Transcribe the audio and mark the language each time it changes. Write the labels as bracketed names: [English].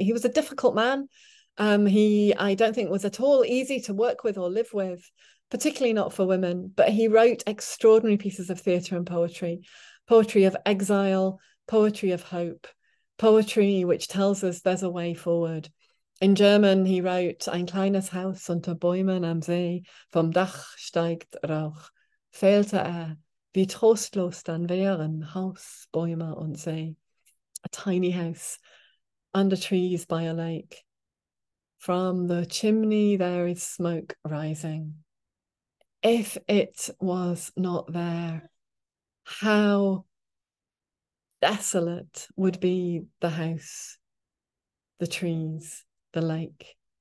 [English] He was a difficult man. I don't think was at all easy to work with or live with, particularly not for women. But he wrote extraordinary pieces of theatre and poetry: poetry of exile, poetry of hope, poetry which tells us there's a way forward. In German, he wrote: [German] Ein kleines Haus unter Bäumen am See, vom Dach steigt Rauch. Fehlte wie trostlos dann wären Haus, Bäume und See. [English] A tiny house under trees by a lake. From the chimney there is smoke rising. If it was not there, how desolate would be the house, the trees, the lake.